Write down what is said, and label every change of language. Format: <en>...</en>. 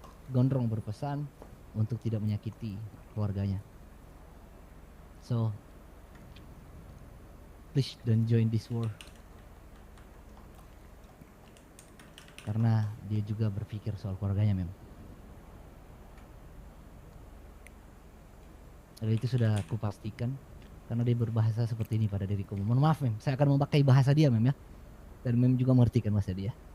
<id>Gondrong berpesan untuk tidak menyakiti keluarganya.</id> <en>So, please don't join this war.</en> <id>Karena dia juga berpikir soal keluarganya, mem. Dan itu sudah aku pastikan karena dia berbahasa seperti ini pada diriku. Mohon maaf, mem. Saya akan memakai bahasa dia, mem, ya. Dan mem juga mengerti kan bahasa dia.</id>